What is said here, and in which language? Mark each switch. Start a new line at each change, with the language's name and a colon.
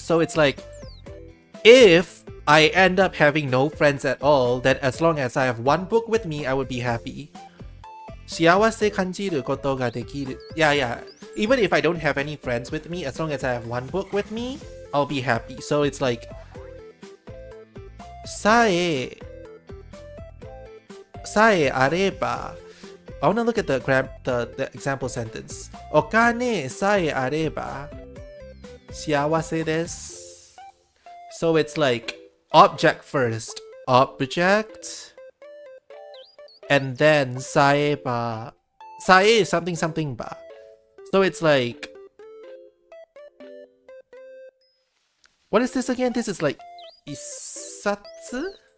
English: So it's like if I end up having no friends at all, then as long as I have one book with me, I would be happy.
Japanese: 幸せ感じることができる.
English: Yeah. Even if I don't have any friends with me, as long as I have one book with me, I'll be happy. So it's like
Japanese: さえあれば
English: I want to look at the example sentence.
Japanese: お金さえあれば幸せです.
English: So it's like object first. Object. And then sae ba. Sae something ba. So it's like. What is this again? This is like isatsu?